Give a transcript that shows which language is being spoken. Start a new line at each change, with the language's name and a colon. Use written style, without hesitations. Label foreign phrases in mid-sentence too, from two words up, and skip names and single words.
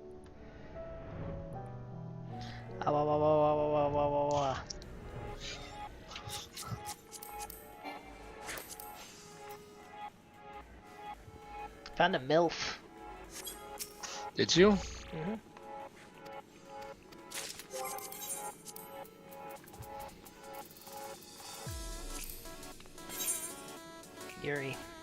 English: Ah, wah, wah, wah, wah, wah, wah, wah, wah. Found a MILF. Did you? Mm-hmm. Yuri.